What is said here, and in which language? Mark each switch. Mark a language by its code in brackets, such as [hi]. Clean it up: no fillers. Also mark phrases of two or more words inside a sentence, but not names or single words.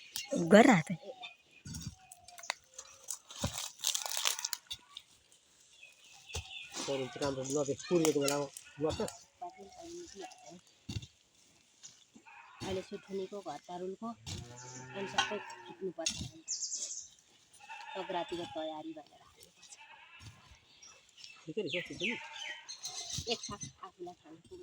[ne] घर आते [id] Sorry, kita ambil dua puluh itu malah dua belas. [ne] अहिले सुठुनीको घर तरुलको अनि सबै खिच्नुपर्छ सङ्क्रान्तिको तयारी भनेर ठिकै रहेछ सुठुनी एक साथ आफूलाई खानु पुग्ने